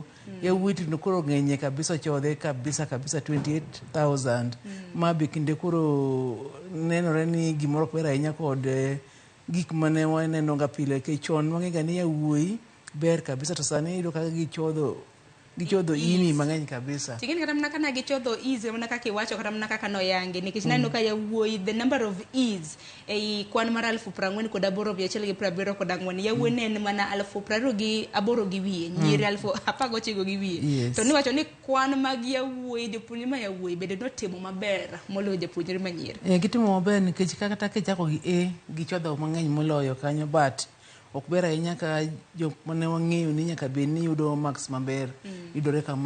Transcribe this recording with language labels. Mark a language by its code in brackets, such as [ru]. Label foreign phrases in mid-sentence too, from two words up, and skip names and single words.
[luo] Yawuoyi to koro ng'enye kabisa, chodhe kabisa 28,000 ma be kinde koro nenore ni gimoro ok ber ahinya kod gik mane waneno ga pile ke chon wang'ega ni yawuoyi ber kabisa, to sani iyudo kaka gichodho ini mang'eny kabisa. Tingeni kata mana kana gichodho E's mana kaka iwacho kata mana kaka noyange nikech naneno ka yawuoyi [en] the number of E's [luo] ei kwan mar 48,174 yawuoyi ne en mana 28,000 gi wiye, nyiri 19,000 gi wiye. To niwacho ni kwan mag yawuoyi, jopuonjre ma yawuoyi bende notimo maber moloyo jopuonjre ma nyiri. Gitimo maber nikech kata kichako gi A gichodho mang'eny moloyo kanyo, but ok ber ahinya ka jok mane wang'eyo ni nyaka bed ni yudo marks maber yudore kama.